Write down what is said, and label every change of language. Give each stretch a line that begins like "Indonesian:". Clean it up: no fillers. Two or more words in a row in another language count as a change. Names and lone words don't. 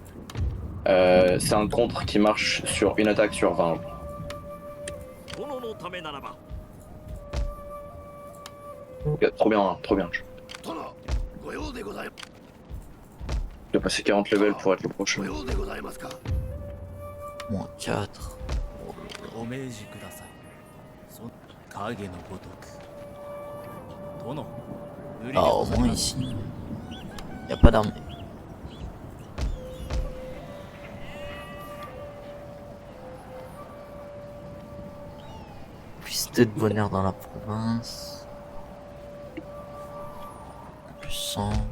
French: C'est un contre qui marche sur une attaque sur 20. Ok, trop bien, hein, trop bien. Il a passé 40 levels pour être le prochain. Moins 4.
Japanese: お命じください。その影のごとく。殿、無理で
French: Ah,
Japanese: ご
French: au
Japanese: ざい
French: moins
Japanese: ます。
French: ici. Y a pas d'armée. Plus de bonheur dans la province. Plus 100.